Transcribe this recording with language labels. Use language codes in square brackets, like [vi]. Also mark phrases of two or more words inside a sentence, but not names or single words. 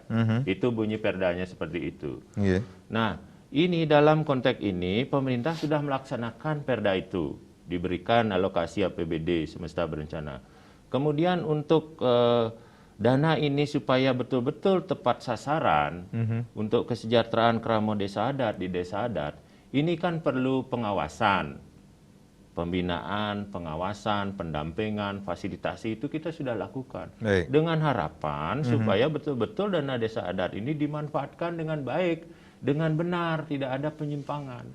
[id] Itu bunyi perdanya seperti itu. Nah, ini dalam konteks ini pemerintah sudah melaksanakan perda itu, diberikan alokasi APBD semesta berencana. Kemudian untuk dana ini supaya betul-betul tepat sasaran untuk kesejahteraan kerama desa adat di desa adat, ini kan perlu pengawasan. Pembinaan, pengawasan, pendampingan, fasilitasi itu kita sudah lakukan. Dengan harapan supaya betul-betul dana desa adat ini dimanfaatkan dengan baik, dengan benar, tidak ada penyimpangan.